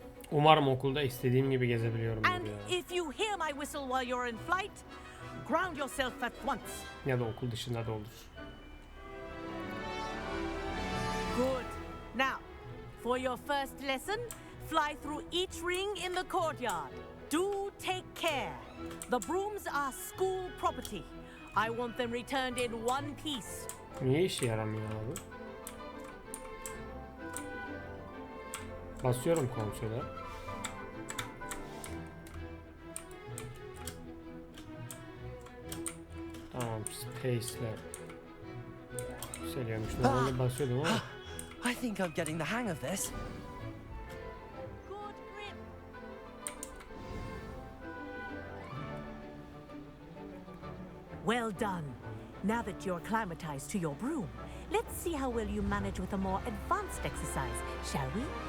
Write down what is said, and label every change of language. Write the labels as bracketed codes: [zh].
[tr] Umarım okulda istediğim gibi gezebiliyorum [en] And ya. if you hear my whistle while you're in flight, ground yourself at once. [tr] Ya da okul dışında da olur. [en] Good. Now, for your first lesson, fly through each ring in the courtyard. Do take care. The brooms are school property. I want them returned in one piece. [tr] Niye işe yaramıyor abi? Basıyorum konsole. Tamam, space'le yükseliyormuş. Normalde basıyordum ama. [en] I think I'm getting the hang of this. Good grip. Well done. Now that you're acclimatized to your broom, let's see how well you manage with a more advanced exercise, shall we?